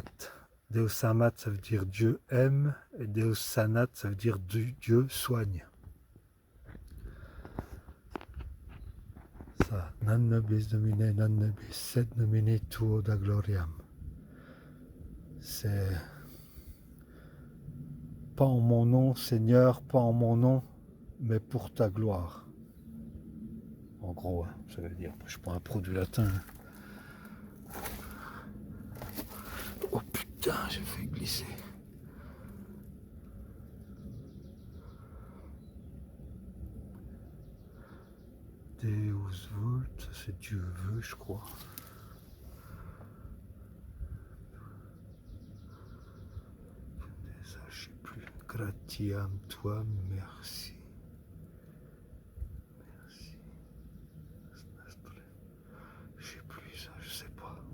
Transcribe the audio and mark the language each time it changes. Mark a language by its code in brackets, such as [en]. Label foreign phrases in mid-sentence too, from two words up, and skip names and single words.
[la] Deus amat, [fr] ça veut dire Dieu aime, et [la] Deus sanat, [fr] ça veut dire Dieu soigne. [la] Ça, nan nobis domine, nan nobis, sed nomine tuo da gloriam. [fr] C'est pas en mon nom, Seigneur, pas en mon nom, mais pour ta gloire. En gros, hein, ça veut dire, je suis pas un pro du latin. Oh putain, j'ai fait glisser. [la] Deus vult, [fr] ça c'est Dieu veut, je crois. Ça, je sais plus. Gratiam, toi, merci. Merci. Je sais plus ça, je sais pas.